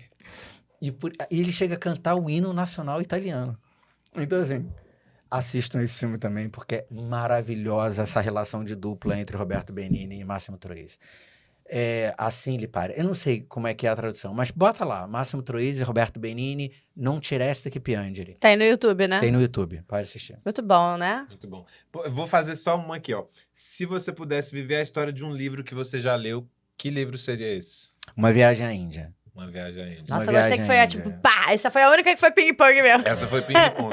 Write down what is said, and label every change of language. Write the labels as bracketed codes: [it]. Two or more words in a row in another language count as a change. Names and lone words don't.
[pt] E ele chega a cantar o hino nacional italiano. Então, assim, assistam esse filme também, porque é maravilhosa essa relação de dupla entre Roberto Benigni e Máximo Troisi. Assim lhe pare. Eu não sei como é que é a tradução, mas bota lá, Máximo Troisi e Roberto Benigni, Non ci resta che piangere. Tem no YouTube, né? Tem no YouTube, pode assistir. Muito bom, né? Muito bom. Pô, eu vou fazer só uma aqui, ó. Se você pudesse viver a história de um livro que você já leu, que livro seria esse? Uma viagem à Índia. Uma viagem à Índia. Nossa, eu Uma gostei que viagem foi, à Índia. pá, essa foi a única que foi ping-pong mesmo. Essa foi ping-pong.